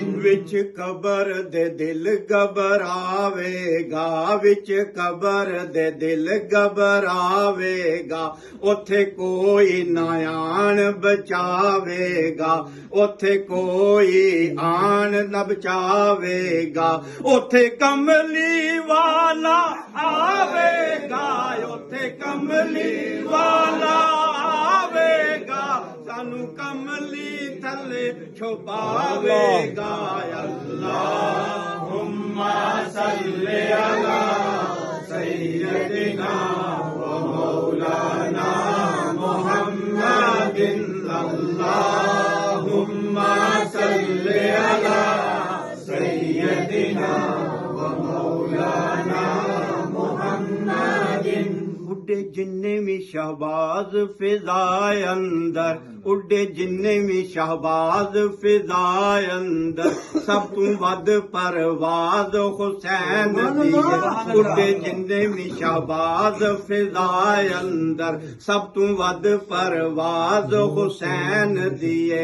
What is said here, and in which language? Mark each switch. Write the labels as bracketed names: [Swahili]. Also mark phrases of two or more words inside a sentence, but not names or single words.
[Punjabi] وچ قبر دے دل گھبراویگا، وچ قبر دے دل گھبراویگا، اوتھے کوئی نہ آن بچاویگا، اوتھے کوئی آن نہ بچاویگا. اوتھے کملی والا آویگا، اوتھے کملی والا آویگا، سانوں کملی تھلے چھپاویگا. [Arabic] اللهم صل على سيدنا ومولانا محمد. اللهم صل على سيدنا ومولانا محمد. [Punjabi] اڈے جنے بھی شہباز فضائے اندر، اڈے جنے بھی شہباز فضائے اندر، سب تو ودھ پرواز حسین دی ہے. اڈے جنے بھی شہباز فضائے اندر، سب تو ودھ پرواز حسین دی ہے.